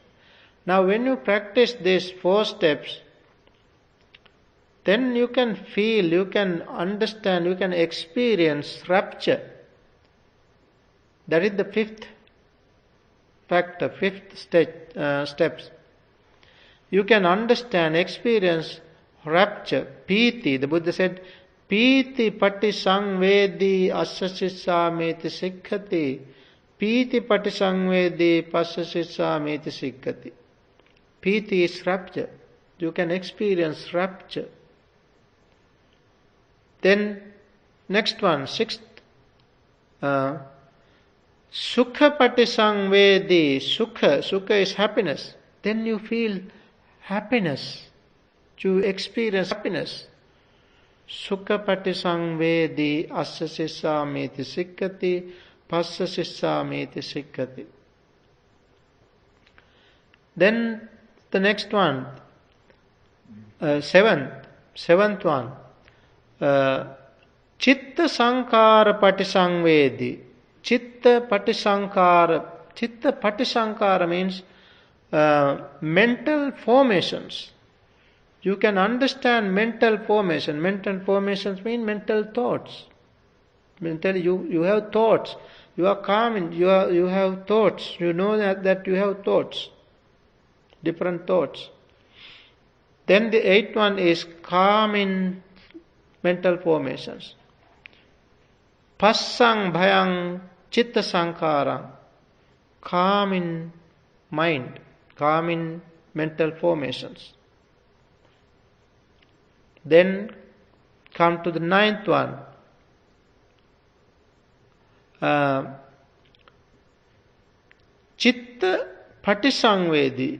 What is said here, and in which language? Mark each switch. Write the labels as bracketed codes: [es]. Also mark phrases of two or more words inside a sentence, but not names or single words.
[en] Now when you practice these 4 steps, then you can feel, you can understand, you can experience rapture. That is the 5th factor, 5th steps. You can understand, experience rapture, piti. The Buddha said, [pi] Piti pati sangvedi assasissameti sikkati. Piti pati sangvedi passasissameti sikkati. [en] Piti is rapture. You can experience rapture. Then, next one, 6th. [pi] Sukha pati sangvedi. [en] Sukha is happiness. Then you feel happiness. You experience happiness. [pi] Sukha pati sangvedi assasissameti sikkati. Passasissameti sikkati. [en] Then the next one, 7th one, [pi] chitta sankara pati sangvedi. Chitta pati sankara [en] means mental formations. You can understand mental formation. Mental formations mean mental thoughts. You have thoughts. You are calm. You have thoughts. You know that you have thoughts. Different thoughts. Then the 8th one is calm in mental formations. [pi] Passang bhayang chitta sankarang. [en] Calm in mind. Calm in mental formations. Then come to the 9th one. [pi] Chitta patisangvedi.